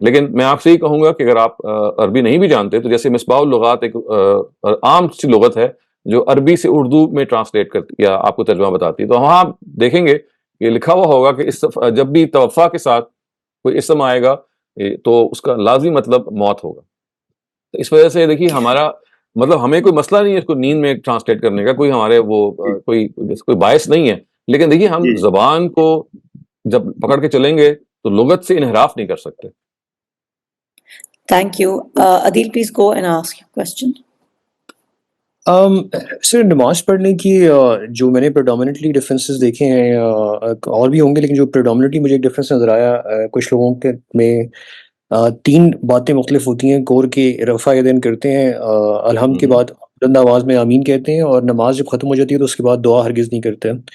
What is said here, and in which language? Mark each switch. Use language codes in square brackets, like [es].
[ur] لیکن میں آپ سے یہ کہوں گا کہ اگر آپ عربی نہیں بھی جانتے تو جیسے مصباح اللغات ایک عام سی لغت ہے جو عربی سے اردو میں ٹرانسلیٹ کرتی یا آپ کو ترجمہ بتاتی ہے، تو وہاں آپ دیکھیں گے کہ لکھا ہوا ہوگا کہ جب بھی توفع کے ساتھ کوئی اسم آئے گا تو اس کا لازمی مطلب موت ہوگا. تو اس وجہ سے دیکھیے ہمارا مطلب ہمیں کوئی مسئلہ نہیں ہے اس کو نیند میں ٹرانسلیٹ کرنے کا، کوئی ہمارے وہ کوئی باعث نہیں ہے. لیکن دیکھیے ہم زبان کو جب پکڑ کے چلیں گے تو لغت سے انحراف نہیں کر سکتے. [en] Thank you. Adil, please go and ask your question. [ur] سر نماز پڑھنے کی جو میں نے پریڈومیننٹلی ڈفرینسز دیکھے ہیں اور بھی ہوں گے، لیکن جو پریڈومیننٹلی مجھے ایک ڈفرینس نظر آیا کچھ لوگوں کے میں 3 باتیں مختلف ہوتی ہیں. کور کے رفع یدین کرتے ہیں الحمد کے بعد بلند آواز میں آمین کہتے ہیں، اور نماز جب ختم ہو جاتی ہے تو اس کے بعد دعا ہرگز نہیں کرتے.